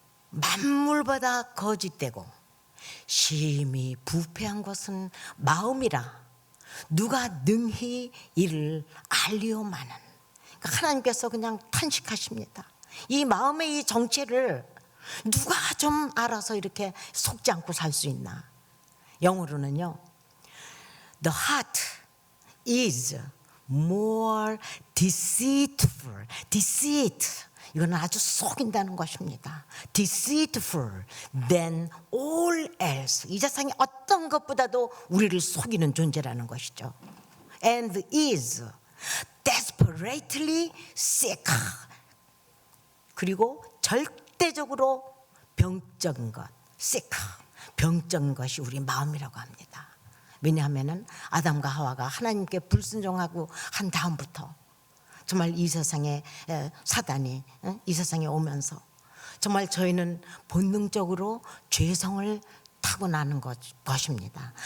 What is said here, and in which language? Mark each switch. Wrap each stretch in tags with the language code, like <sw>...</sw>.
<ko>만물보다 거짓되고 심히 부패한 것은 마음이라 누가 능히 이를 알리오마는. 그러니까 하나님께서 그냥 탄식하십니다. 이 마음의 이 정체를 누가 좀 알아서 이렇게 속지 않고 살 수 있나. 영어로는요,</ko> <en>The heart is more deceitful.</en> <ko>deceit, 이거는 아주 속인다는 것입니다.</ko> <en>deceitful than all else.</en> <ko>이 세상에 어떤 것보다도 우리를 속이는 존재라는 것이죠.</ko> <en>and is desperately sick.</en> <ko>그리고 절대적으로 병적인 것, sick, 병적인 것이 우리 마음이라고 합니다. 왜냐하면은 아담과 하와가 하나님께 불순종하고 한 다음부터 정말 이 세상에 사단이 이 세상에 오면서 정말 저희는 본능적으로 죄성을 타고나는 것입니다.</ko>